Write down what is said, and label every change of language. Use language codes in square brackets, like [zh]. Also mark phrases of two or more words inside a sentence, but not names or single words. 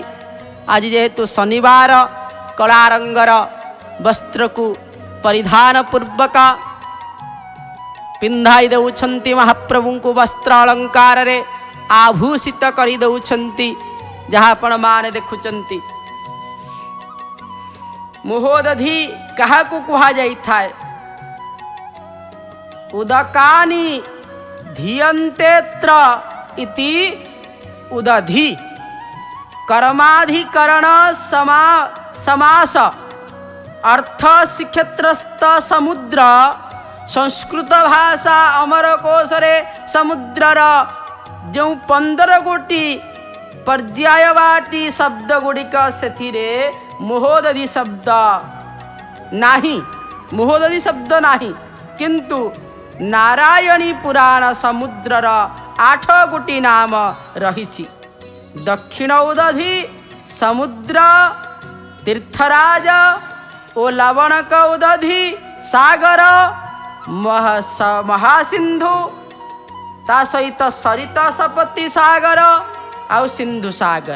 [or] ଆଜି ଯେହେତୁ ଶନିବାର କଳା ରଙ୍ଗର ବସ୍ତ୍ର କୁ ପରିଧାନ ପୂର୍ବକ ପିନ୍ଧାଇ ଦଉଛନ୍ତି। ମହାପ୍ରଭୁ କୁ ବସ୍ତ୍ର ଅଳଙ୍କାର ରେ ଆଭୂଷିତ କରି ଦଉଛନ୍ତି। ଯାହା ଆପଣ ମାନେ ଦେଖୁଛନ୍ତି ମହୋଦଧି କାହାକୁ କୁହାଯାଇ ଥାଏ [sa] उदकानि धियन्तेत्र इति उदधि [or] କର୍ମାଧିକରଣ ସମାସ ଅର୍ଥ ଶିକ୍ଷେତ୍ରସ୍ଥ ସମୁଦ୍ର ସଂସ୍କୃତ ଭାଷା ଅମର କୋଶରେ ସମୁଦ୍ରର ଯୋ 15 ଗୋଟି ପର୍ଯ୍ୟାୟବାଚୀ ଶବ୍ଦ ଗୁଡ଼ିକ ସେ ମହୋଦଧି ଶବ୍ଦ ନାହିଁ। ମହୋଦଧି ଶବ୍ଦ ନାହିଁ କିନ୍ତୁ ନାରାୟଣୀ ପୁରାଣ ସମୁଦ୍ରର 8 ଗୋଟି ନାମ ରହି। ଦକ୍ଷିଣ ଉଦଧି ସମୁଦ୍ର ତୀର୍ଥରାଜ ଓ ଲବଣକ ଉଦଧି ସାଗର ମହାସିନ୍ଧୁ ତା ସହିତ ସରିତ ସପତି ସାଗର ଆଉ ସିନ୍ଧୁ ସାଗର।